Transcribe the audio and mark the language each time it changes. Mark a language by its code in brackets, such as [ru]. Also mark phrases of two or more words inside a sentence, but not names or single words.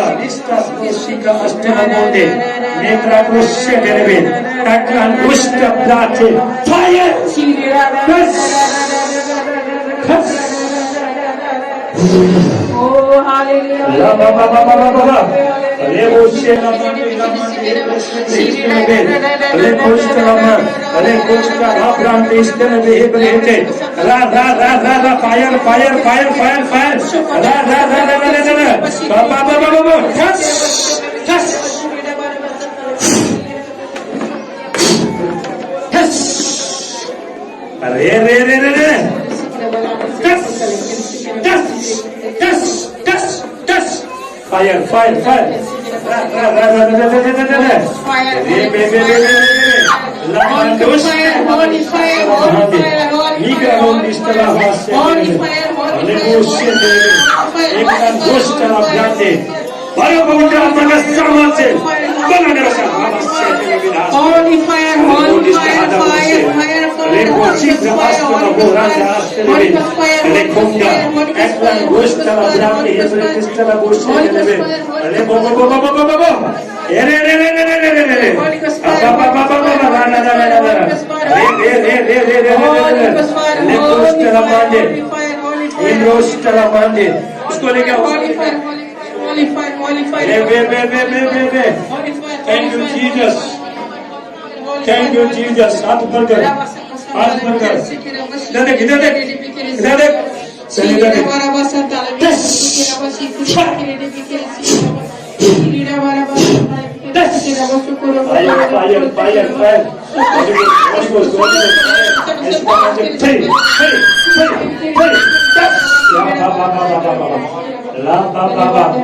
[en] Lista bossika asta la mande. Mimra bosse telebe. Eklan dosta brate. Fire. Yes. Yes. Oh, hallelujah. La ba ba ba ba ba ba. Le bosse la mande la mande. Le costa la ma. Le costa la brande istene behebrete. Ra ra ra ra ra fire fire fire fire fire. Ra ra ra ra ra ra. Ba ba ba ba ba. Touch. Touch. Touch. Re re re re re. Touch. Touch. Touch. Touch. Touch. Fire, fire, fire. Ra ra ra ra ra ra ra ra ra. Fire. Re re re re re re. La mandos. Holy fire, holy fire, holy Migra non dista la base. holy fire, holy Le fire. bosse de. Ekran dosta la brande. Vaya bauta maga samate. Bana ne basa. Holy fire, holy fire, fire, fire, Le bosse de basta la boranda astere. Le conda. Ekran dosta la brande. Ebre dista la bosse de. Le bo bo bo bo bo bo bo. Ere re re re re re re re. Ba ba ba ba ba ba na na na na. Re re re re re re re. Le dosta la brande. Indrosta la brande. [hi] उसको लेके आओ। [en] Holy fire, holy fire. Be. Thank you Jesus. Thank you Jesus. [hi] हाथ ऊपर कर। हाथ ऊपर कर। इधर देख, इधर देख, इधर देख। चल इधर देख। [en] Fire, fire, fire. La ba ba ba.